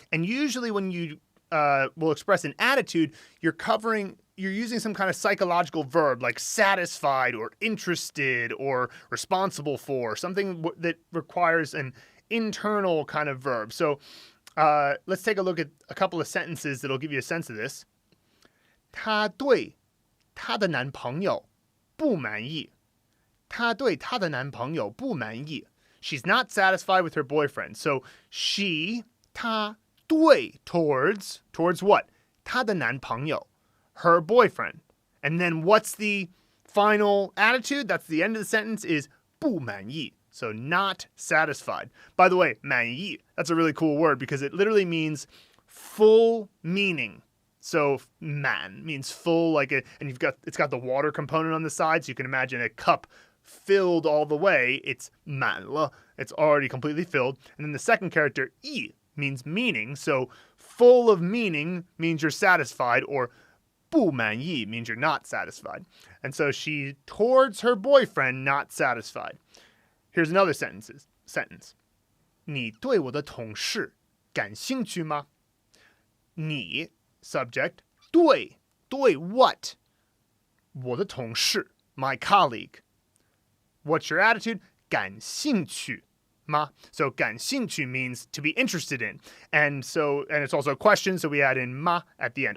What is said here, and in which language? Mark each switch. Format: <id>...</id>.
<en>And usually when you will express an attitude, you're using some kind of psychological verb like satisfied or interested or responsible for, something that requires an internal kind of verb. So let's take a look at a couple of sentences that'll give you a sense of this.</en> <zh>他对他的男朋友不满意. 她对她的男朋友不满意.</zh> <en>She's not satisfied with her boyfriend. So she,</en> <zh>她对</zh> <en>towards what?</en> <zh>她的男朋友,</zh> <en>her boyfriend. And then what's the final attitude? That's the end of the sentence is</en> <zh>不满意.</zh> <en>So not satisfied. By the way, 满意, that's a really cool word because it literally means full meaning. So 满 means full, and it's got the water component on the side, so you can imagine a cup filled all the way. It's</en> <zh>满了.</zh> <en>It's already completely filled. And then the second character, 意, means meaning. So full of meaning means you're satisfied, or</en> <zh>不满意</zh> <en>means you're not satisfied. And so she towards her boyfriend not satisfied. Here's another sentence.</en> <zh>你对我的同事感兴趣吗?</zh> <en>你 subject 对 what?</en> <zh>我的同事</zh> <en>my colleague. What's your attitude?</en> <zh>感兴趣吗?</zh> <en>So 感兴趣 means to be interested in. And it's also a question, so we add in ma at the end.</en>